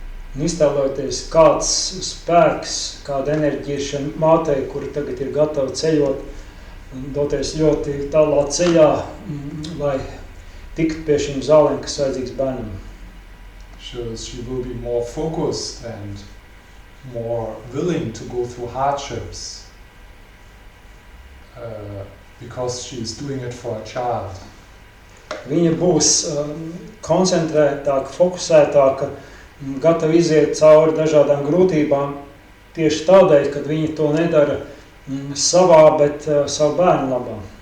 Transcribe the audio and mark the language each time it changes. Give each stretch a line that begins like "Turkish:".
Latvian: Un iztēloties, kāds spēks, kāda enerģija ir šai mātei, kura tagad ir gatava ceļot, doties ļoti tālā ceļā, lai tiktu pie šīm zālēm, kas vajadzīgs bērnam.
English: She will be more focused and more willing to go through hardships because she is doing it for a child.
Latvian: Viņa būs koncentrētāka, fokusētāka, gatava iziet cauri dažādām grūtībām tieši tādēļ, kad viņa to nedara savā, bet savu bērnu labā.